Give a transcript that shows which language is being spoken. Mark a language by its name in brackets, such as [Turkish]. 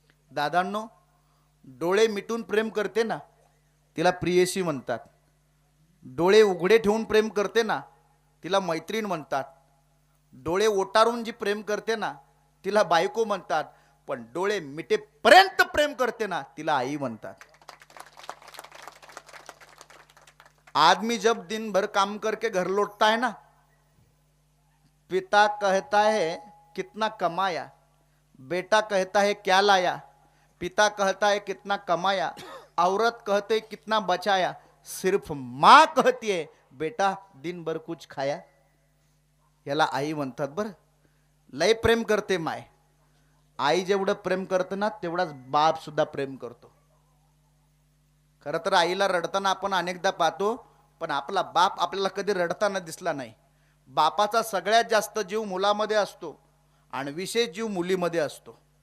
[Marathi] दादांनो, डोळे मिटून प्रेम करते ना तिला प्रियसी म्हणतात. डोळे उघडे ठेवून प्रेम करते ना तिला मैत्रीण म्हणतात. डोळे ओटारून जी प्रेम करते ना तिला बायको म्हणतात. पण डोळे मिटेपर्यंत प्रेम करते ना तिला आई म्हणतात. [Hindi] आदमी जब दिन भर काम करके घर लौटता है ना, पिता कहता है कितना कमाया, बेटा कहता है क्या लाया. पिता कहता है कितना कमाया, औरत कहते कितना बचाया, सिर्फ माँ कहती है बेटा दिन भर कुछ खाया. [Marathi] याला आई म्हणतात. बरं, लय प्रेम करते माय. आई जेवढं प्रेम करते ना तेवढाच बाप सुद्धा प्रेम करतो. खरं तर आईला रडताना आपण अनेकदा पाहतो, पण आपला बाप आपल्याला कधी रडताना दिसला नाही. बापाचा सगळ्यात जास्त जीव मुलामध्ये असतो आणि विशेष जीव मुलीमध्ये असतो.